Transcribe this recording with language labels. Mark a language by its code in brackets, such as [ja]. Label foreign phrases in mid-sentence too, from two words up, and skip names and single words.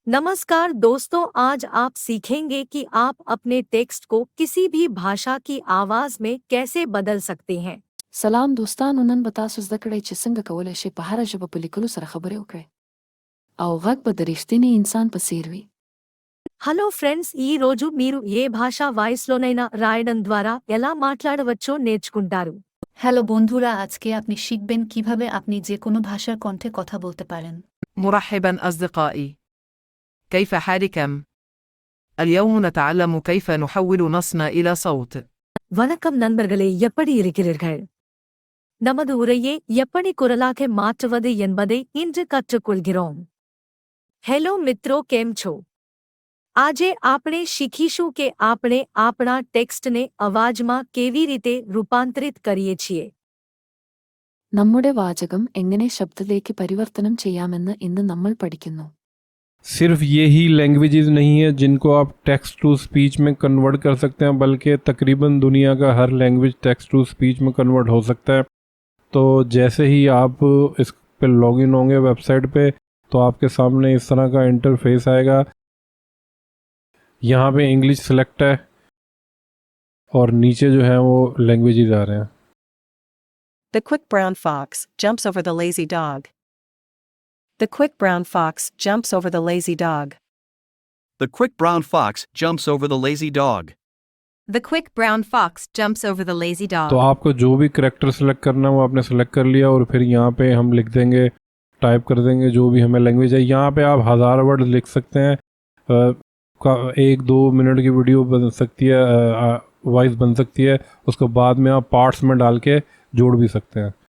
[hi] नमस्कार दोस्तों, आज आप सीखेंगे कि आप अपने टेक्स्ट को किसी भी भाषा की आवाज में कैसे बदल सकते हैं। [ps] سلام دوستانو، نن به تاسو زده کړئ چې څنګه کولی شئ په هره ژبه په لیکلو سره خبرې وکړئ او غږ به د رښتیني انسان په څیر وي. [te] హలో ఫ్రెండ్స్, ఈ రోజు మీరు ఏ భాషా వాయిస్లోనైనా రాయడం ద్వారా ఎలా మాట్లాడవచ్చో నేర్చుకుంటారు. [bn] হ্যালো বন্ধুরা, আজকে আপনি শিখবেন কিভাবে আপনি যে কোনো ভাষার কণ্ঠে কথা বলতে পারেন। [ar] مرحبا أصدقائي، كيف حالكم؟ اليوم نتعلم كيف نحول نصنا إلى صوت. [ta] வணக்கம் நண்பர்களே, எப்படி இருக்கிறீர்கள்? நமது உரையை எப்படி குரலாக மாற்றுவது என்பதை இன்று கற்றுக்கொள்கிறோம். [gu] હેલો મિત્રો, કેમ છો? આજે આપણે શીખીશું કે આપણે આપણા ટેક્સ્ટને અવાજમાં કેવી રીતે રૂપાંતરિત કરીએ છીએ. [ml] നമ്മുടെ വാചകം എങ്ങനെ ശബ്ദത്തിലേക്ക് പരിവർത്തനം ചെയ്യാമെന്ന് ഇന്ന് നമ്മൾ പഠിക്കുന്നു. [hi] सिर्फ ये ही लैंग्वेजेस नहीं है जिनको आप [en] text to speech [hi] में कन्वर्ट कर सकते हैं, बल्कि तकरीबन दुनिया का हर लैंग्वेज [en] text to speech [hi] में कन्वर्ट हो सकता है. तो जैसे ही आप इस पे लॉगिन होंगे वेबसाइट पे, तो आपके सामने इस तरह का इंटरफेस आएगा. यहाँ पे [en] English select [hi] है और नीचे जो है वो लैंग्वेजेस आ रहे हैं. [en] The quick brown fox jumps over the lazy dog. The quick brown fox jumps over the lazy dog. The quick brown fox jumps over the lazy dog. The quick brown fox jumps over the lazy dog. [hi] तो आपको जो भी [en] character select [hi] करना है वो आपने सेलेक्ट कर लिया और फिर यहाँ पे हम लिख देंगे, टाइप कर देंगे जो भी हमें लैंग्वेज है. यहाँ पे आप 1000 वर्ड लिख सकते हैं. 1-2 मिनट की वीडियो बन सकती है, वॉइस बन सकती है. उसको बाद में आप पार्ट्स में डाल के जोड़ भी सकते हैं.